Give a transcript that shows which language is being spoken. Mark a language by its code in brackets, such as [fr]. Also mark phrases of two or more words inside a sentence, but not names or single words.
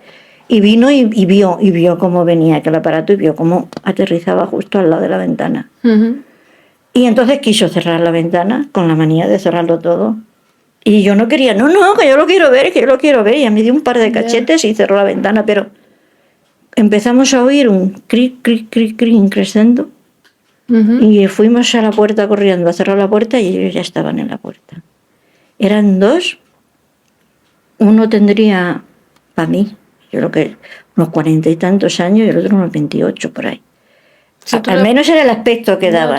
[es] Y vino y vio cómo venía aquel aparato y vio cómo aterrizaba justo al lado de la ventana. Y entonces quiso cerrar la ventana, con la manía de cerrarlo todo. Y yo no quería, no, que yo lo quiero ver, que yo lo quiero ver. Y a mí dio un par de cachetes y cerró la ventana, pero empezamos a oír un cric, cric, cric, cric increscendo. Y fuimos a la puerta corriendo a cerrar la puerta y ellos ya estaban en la puerta. Eran 2, uno tendría, para mí, yo creo que unos 40 y tantos años y el otro unos 28 por ahí. Sí, al menos era el aspecto que daban.